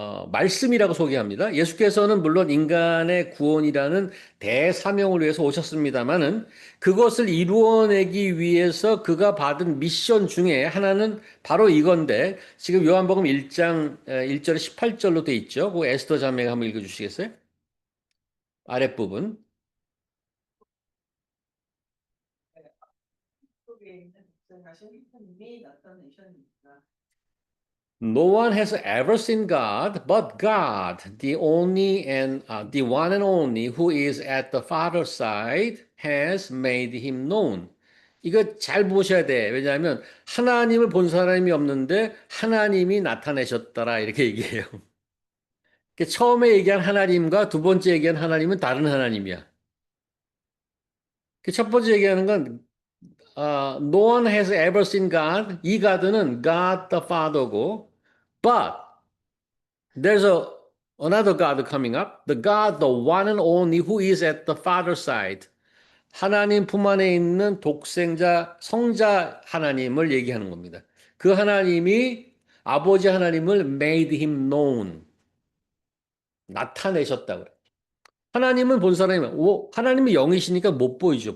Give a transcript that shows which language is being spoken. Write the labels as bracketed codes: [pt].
[ko] 말씀이라고 소개합니다. 예수께서는 물론 인간의 구원이라는 대사명을 위해서 오셨습니다만은 그것을 이루어내기 위해서 그가 받은 미션 중에 하나는 바로 이건데 지금 요한복음 1장 1절에 18절로 돼 있죠. 그 에스더 자매가 한번 읽어주시겠어요? 아랫부분. 속에 있는 복생하신 하나님이 나타내셨습니다. [en] No one has ever seen God, but God, the one and only who is at the Father's side, has made him known. [ko] 이거 잘 보셔야 돼. 왜냐하면 하나님을 본 사람이 없는데 하나님이 나타내셨더라 이렇게 얘기해요. 처음에 얘기한 하나님과 두 번째 얘기한 하나님은 다른 하나님이야. 첫 번째 얘기하는 건 [en] No one has ever seen God. 이 God는 God the Father고, but there's another God coming up. The God, the one and only who is at the Father's side. [ko] 하나님 품 안에 있는 독생자, 성자 하나님을 얘기하는 겁니다. 그 하나님이 아버지 하나님을 [en] made him known. [ko] 나타내셨다고. 하나님은 본 사람이, 하나님이 영이시니까 못 보이죠.